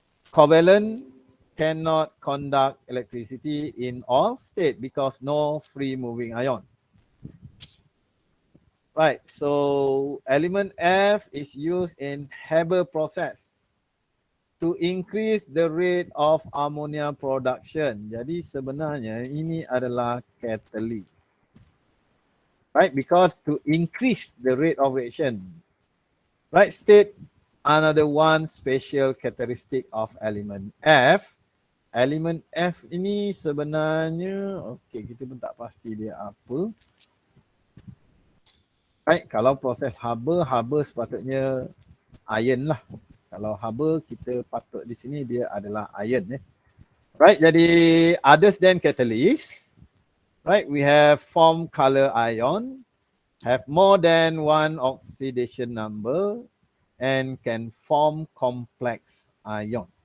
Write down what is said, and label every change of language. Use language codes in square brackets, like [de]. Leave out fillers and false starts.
[en] Covalent cannot conduct electricity in all state because no free moving ion. Right, so element F is used in Haber process to increase the rate of ammonia production. [ms] Jadi sebenarnya ini adalah catalyst. [en] Right, because to increase the rate of reaction. Right, state another one special characteristic of element F. [ms] Elemen F ini sebenarnya, okey, kita pun tak pasti dia apa. Right, kalau proses Haber sepatutnya iron lah. Kalau Haber kita patut di sini dia adalah iron. [en] Right, jadi others than catalyst, right, we have form color ion, have more than one oxidation number, and can form complex ion.